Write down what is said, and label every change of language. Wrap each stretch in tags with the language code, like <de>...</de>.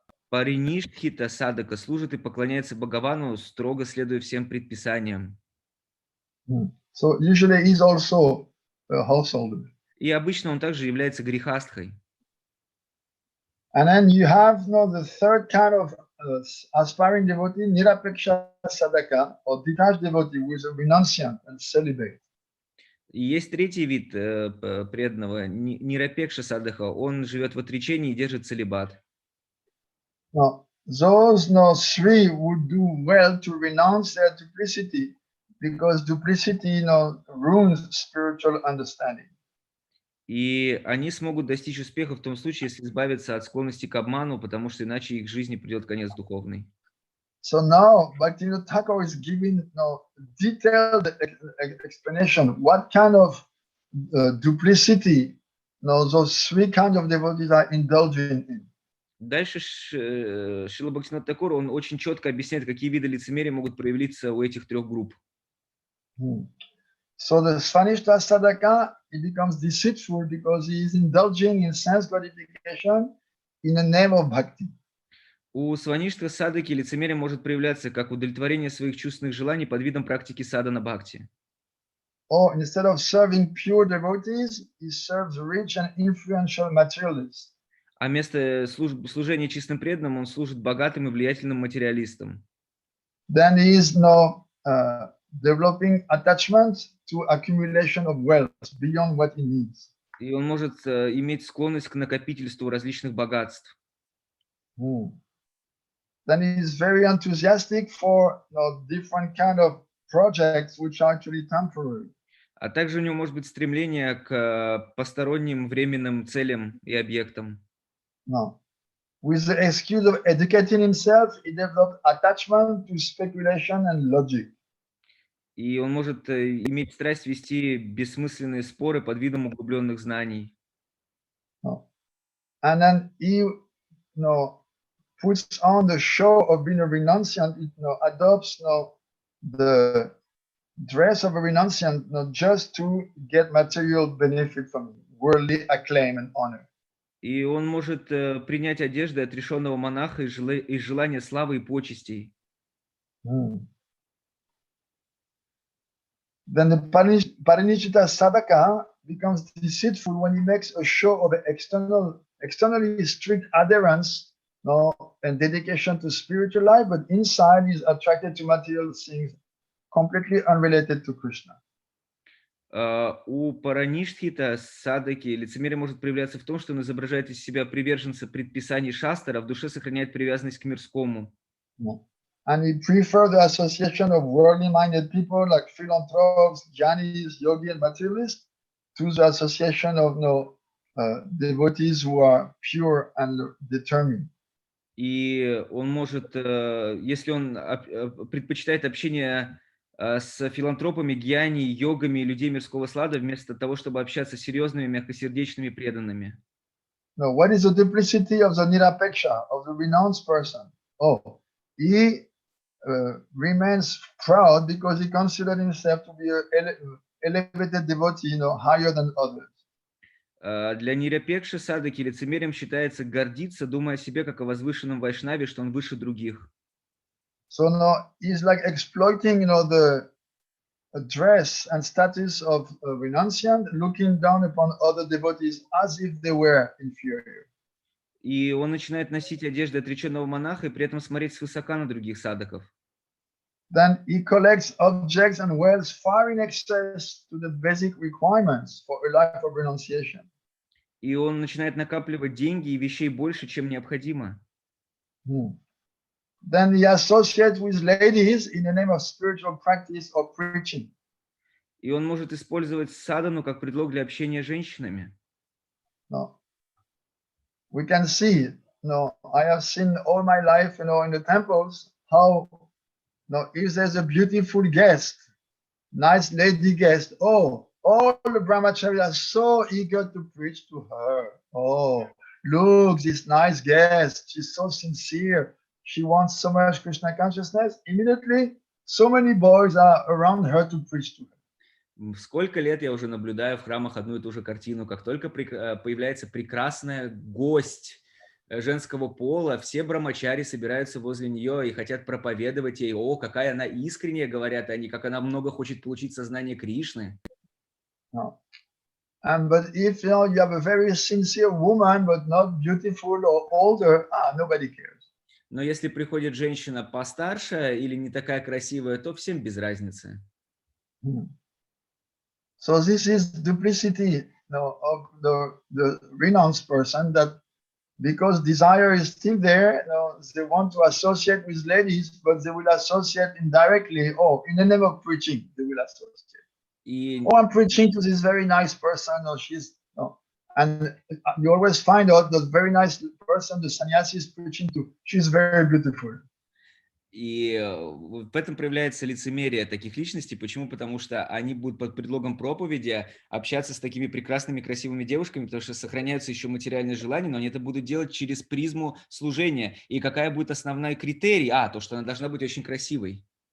<ru>Париништхита садака служит и поклоняется Бхагавану, строго следуя всем предписаниям.</ru> <en>So usually he's also a householder.</en> <ru>И обычно он также является грихастхой.</ru> <en>And then you have the third kind of aspiring devotee, Nirapeksha sadhaka, or detached devotee, who is a renunciant and celibate.</en> <ru>И есть третий вид преданного, Нирапекша садаха. Он живет в отречении и держит целибат.</ru> <en>Now, those three would do well to renounce their duplicity, because duplicity ruins spiritual understanding.</en> <ru>И они смогут достичь успеха в том случае, если избавиться от склонности к обману, потому что иначе их жизни придет конец духовный.</ru> <en>So now Bhaktivinoda Thakur is giving detailed explanation what kind of duplicity those three kinds of devotees are indulging in.</en> <ru>Дальше Шрила Бхактивинода Тхакур, он очень четко объясняет, какие виды лицемерия могут проявиться у этих трех групп.</ru> <en>So the Svanishta sadhaka, he becomes deceitful because he is indulging in sense gratification in the name of bhakti.</en> <ru>У сваништха садаки лицемерие может проявляться как удовлетворение своих чувственных желаний под видом практики садана бхакти.</ru> <en>or instead of serving pure devotees, he serves rich and influential materialists.</en> <ru>А вместо служения чистым преданным он служит богатым и влиятельным материалистам.</ru> <en>Then he is now developing attachment to accumulation of wealth beyond what he needs.</en> <ru>И он может иметь склонность к накопительству различных богатств.</ru> <en>Then he is very enthusiastic for different kind of projects which are actually temporary.</en> <ru>А также у него может быть стремление к посторонним временным целям и объектам.</ru> <en>No. With the excuse of educating himself, he developed attachment to speculation and logic.</en> <ru>И он может иметь страсть вести бессмысленные споры под видом углубленных знаний.</ru> <en>No. And then he puts on the show of being a renunciant, adopts the dress of a renunciant just to get material benefit from worldly acclaim and honor.</en> <ru>И он может принять одежды отрешенного монаха из желания славы и почестей.</ru> <en>Then the Parinichita Sadhaka becomes deceitful when he makes a show of externally strict adherence and dedication to spiritual life, but inside he's attracted to material things completely unrelated to Krishna.</en> <ru>У Параништхита садаки лицемерие может проявляться в том, что он изображает из себя приверженца предписаний шастр, а в душе сохраняет привязанность к мирскому.</ru> <en>And he prefers the association of worldly-minded people like philanthropes, jnanis, yogi, and materialists to the association of devotees who are pure and determined.</en> <ru>И он может, если он предпочитает общение с филантропами, гьяни, йогами и людей мирского склада, вместо того, чтобы общаться с серьезными, мягкосердечными преданными.</ru> <en>Now, what is the duplicity of the nirapeksha, of the renounced person? Oh, he remains proud because he considers himself to be an elevated devotee, higher than others.</en> <ru>Для нирапекши садаки лицемерием считается гордиться, думая о себе как о возвышенном вайшнаве, что он выше других.</ru> <en>So now he's like exploiting, the dress and status of a renunciant, looking down upon other devotees as if they were inferior.</en> <ru>И он начинает носить одежды отреченного монаха и при этом смотреть свысока на других садаков.</ru> <en>Then he collects objects and wealth far in excess to the basic requirements for a life of renunciation.</en> <ru>И он начинает накапливать деньги и вещей больше, чем необходимо.</ru> <en>Then he associates with ladies in the name of spiritual practice or preaching.</en> <ru>И он может использовать садану как предлог для общения с женщинами.</ru> <en>No. We can see, I have seen all my life, in the temples, how, if there's a beautiful guest, nice lady guest, all the brahmacharis are so eager to preach to her. Oh, look, this nice guest, she's so sincere. She wants so much Krishna consciousness. Immediately, so many boys are around her to preach to her.</en> <ru>Сколько лет я уже наблюдаю в храмах одну и ту же картину. Как только появляется прекрасная гость женского пола, все брамачари собираются возле нее и хотят проповедовать ей. О, какая она искренняя, говорят они, как она много хочет получить сознание Кришны.</ru> <en>No. But if you have a very sincere woman, but not beautiful or older, nobody cares.</en> <ru>Но если приходит женщина постарше или не такая красивая, то всем без разницы.</ru> <en>So this is duplicity of the renounced person, that because desire is still there, they want to associate with ladies, but they will associate indirectly. Oh, in the name of preaching, they will associate. Oh, I'm preaching to this very nice person, or she's and you always find out that very nice person the sannyasi is preaching to, she's very beautiful.</en> <ru>И в этом проявляется лицемерие таких личностей. Почему? Потому что они будут под предлогом проповеди общаться с такими прекрасными, красивыми девушками, потому что сохраняются еще материальные желания, но они это будут делать через призму служения. И какая будет основной критерий? То, что она должна быть очень красивой.</ru>